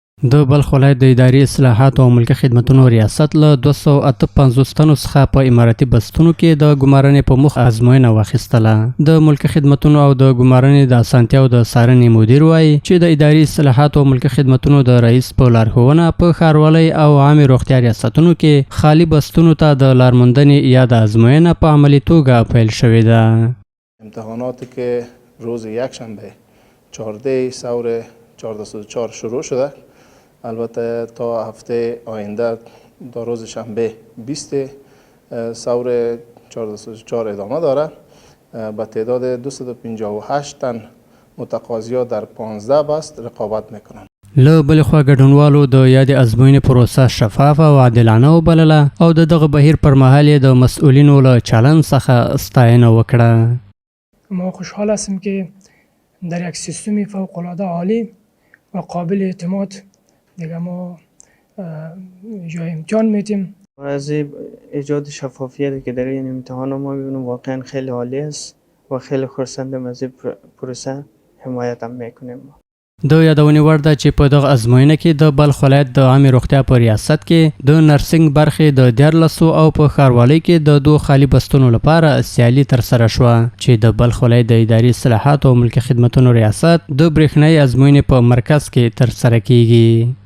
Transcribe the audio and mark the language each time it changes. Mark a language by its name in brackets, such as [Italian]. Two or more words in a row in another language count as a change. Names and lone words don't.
[Pashto] د بلخ ولایت د اداري اصلاحاتو او ملکي خدمتونو ریاست له 258 تنو څخه په اماراتي بستونو کې د ګمارنې په مخ ازموینه واخیستله. د ملکي خدمتونو او د ګمارنې د اسانتیاو د څارنې مدیر وایي چې د اداري اصلاحاتو او ملکي خدمتونو د رئیس په لارښوونه په ښاروالۍ او عامې روغتیا ریاستونو کې خالي بستونو ته د لارموندنې یا د ازموینه په عملي توګه پیل شوې ده. [Persian] امتحاناتی که روز یکشنبه 14 ثور 1404 شروع شده، البته تا هفته آینده در روز شنبه 20 ثور 1404 ادامه داره. به تعداد 258 تن متقاضیا در 15 بست رقابت میکنند. [Pashto] له بلې خوا ګډونوالو د یادې ازموینې پروسه شفافه او عادلانه وبلله او د دغه بهیر پر مهال یې د مسئولینو له چلند څخه ستاینه وکړه. [Persian] ما خوشحال هستیم که در یک سیستم فوق العاده عالی و قابل اعتماد دیگه ما جای امتحان میتیم. از ایجاد شفافیتی که در این امتحان ما میبینیم واقعا خیلی عالی است و خیلی خرسندم از این پروسه حمایت هم میکنیم. [Pashto] د یادونې وړ ده چې په دغه ازموینه کې د بلخ ولایت د عامې روغتیا په ریاست کې د نرسنګ برخې د 14 او په ښاروالۍ کې د 2 خالي بستونو لپاره سیالي ترسره شوه چې د بلخ ولایت د اداري اصلاحاتو او ملکي خدمتونو ریاست د برېښنایي ازموینې په مرکز کې ترسره کیږي.